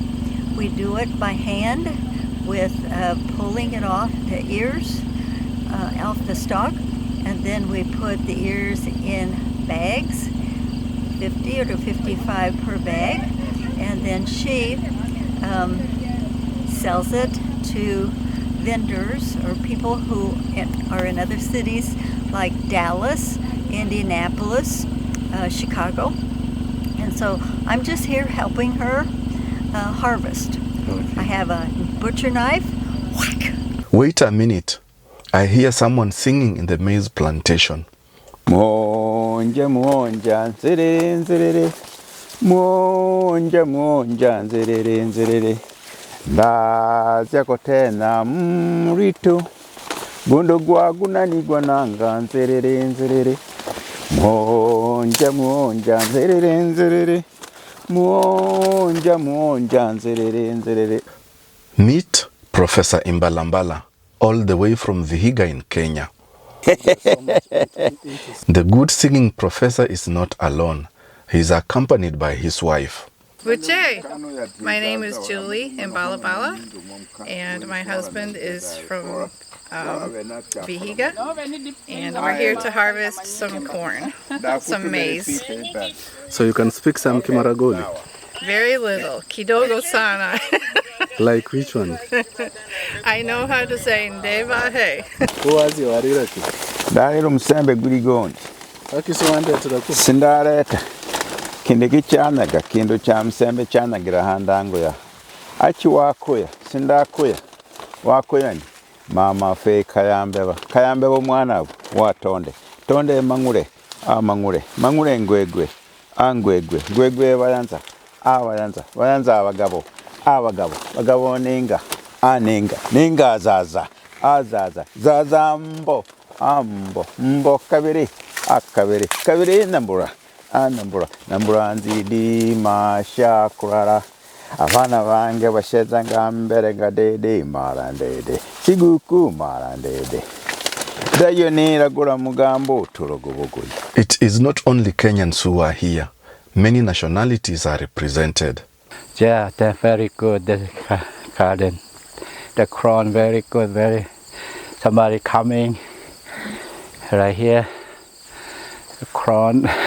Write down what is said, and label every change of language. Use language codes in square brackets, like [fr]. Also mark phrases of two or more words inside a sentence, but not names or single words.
[en] We do it by hand, with pulling it off the ears, off the stalk, and then we put the ears in bags, 50 or to 55 per bag, and then she sells it to vendors or people who are in other cities like Dallas, Indianapolis, Chicago. And so I'm just here helping her harvest. I have a butcher knife. Whack! Wait a minute. I hear someone singing in the maize plantation. [rag] Monja, monja, nzerere, nzerere. Monja, monja, nzerere, nzerere. Ndaza kotena mrito. Gondo gwaguna gwananga, nzerere, nzerere. Monja, monja, nzerere, nzerere. Monja, monja, nzerere, nzerere. [en] Meet Professor Imbalambala, all the way from Vihiga in Kenya. The good singing professor is not alone. He is accompanied by his wife. Buche. My name is Julie Imbalabala, and my husband is from Vihiga, and we're here to harvest some corn, some maize. So you can speak some Kimaragoli? Very little. [sw] Kidogo sana. [en] Like which one? I know how to say [rag] ndeva hey. [en] Who was your relative? [rag] Darilo msembe guli gondi. Akiswande turaku. Sindareta. Kindiki chanaga kindu cha msembe chanagira handango ya. Achi wakoya, sindakoya. Wakoya ni mama fe kayambeba. Kayambeba mwana watonde. Tonde mangure. Mangure. Mangure ngwegwe. Angwegwe. Ngwegwe bayanza. Bayanza abagabo. Bagabo ninga. Ninga azaza. Zaza mbo. Mbo kabiri. Kabiri nambura. Nambura nzidi mashakurara. Abana bange basheza ngambere gadede marandede. Siguku marandede. Dayo niragura mugambo turogobogoyi. [en] It is not only Kenyans who are here. Many nationalities are represented. Yeah, they're very good, the garden. The crown very good, somebody coming right here. The crown.